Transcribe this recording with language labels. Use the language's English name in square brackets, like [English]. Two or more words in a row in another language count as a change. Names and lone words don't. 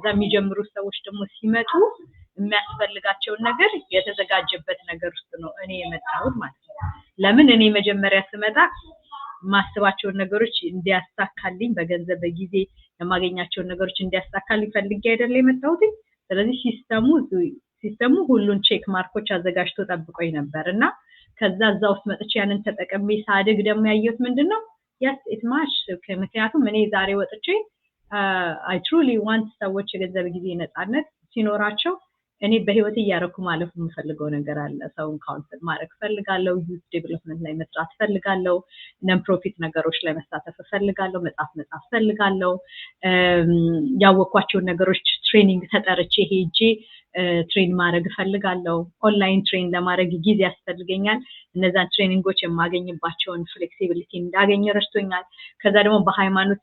[Amharic] የሚጀምሩ ሰዎች ደግሞ ሲመጡ የሚያስፈልጋቸው ነገር የተዘጋጀበት ነገር ውስጥ ነው እኔ የመጣሁት ማለት ነው ለምን እኔ መጀመሪያ ስመጣ ማስባቸው ነገሮች እንዲያስተካክልኝ በገንዘብ በጊዜ የማገኛቸው ነገሮች እንዲያስተካክልኝ ፈልጌ አይደለ የመጣሁት ስለዚህ ሲስተሙ ሁሉን ቼክ ማርኮች አዘጋጅቶ ጠብቆኝ ነበርና ከዛ ውስጥ መጥቼ ያንን ተጠቅሜ ሳድግ ደግሞ ያየሁት ምንድነው [English] yes it much [Amharic] ምክንያቱም እኔ ዛሬ ወጥቼ [English] I truly want [Amharic] ሰዎች የገንዘብ ጊዜ ነፃነት ሲኖራቸው እኔ በህይወት ያረኩ ማለፍ የምፈልገው ነገር አለ ሰውን ካውንስል ማድረግ ፈልጋለሁ [English] youth development [Amharic] ላይ መስራት ፈልጋለሁ [English] non profit [Amharic] ነገሮች ላይ መሳተፍ ፈልጋለሁ መጻፍ ፈልጋለሁ ያወቅኳቸው ነገሮች ትሬኒንግ ተጠርቼ ሄጄ ትሬን ማድረግ ፈልጋለሁ [English] online train [Amharic] ለማድረግ ጊዜ ያስፈልገኛል እነዛን ትሬኒንጎች የማገኝባቸውን ፍሌክሲቢሊቲ እንዳገኝ ረድቶኛል ከዛ ደግሞ በሃይማኖት